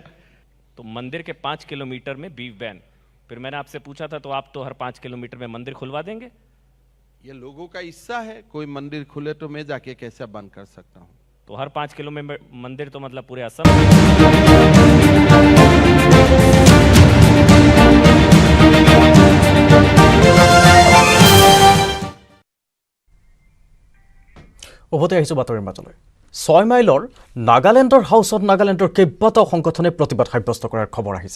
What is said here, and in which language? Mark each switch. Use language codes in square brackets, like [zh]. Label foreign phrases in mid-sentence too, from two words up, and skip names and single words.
[hi] तो मंदिर के 5 किलोमीटर में [en] beef ban, [hi] फिर मैंने आपसे पूछा था तो आप तो हर 5 किलोमीटर में मंदिर खुलवा देंगे। ये लोगों का इच्छा है, कोई मंदिर खुले तो मैं जाके कैसे बंद कर सकता हूँ। तो हर 5 किलो में मंदिर तो मतलब पूरे असम में। [as] উভতি আহিছোঁ বাতৰিৰ মাজলৈ 6 মাইলৰ নাগালেণ্ডৰ হাউচত নাগালেণ্ডৰ কেইবাটাও সংগঠনে প্ৰতিবাদ সাব্যস্ত কৰাৰ খবৰ আহিছে।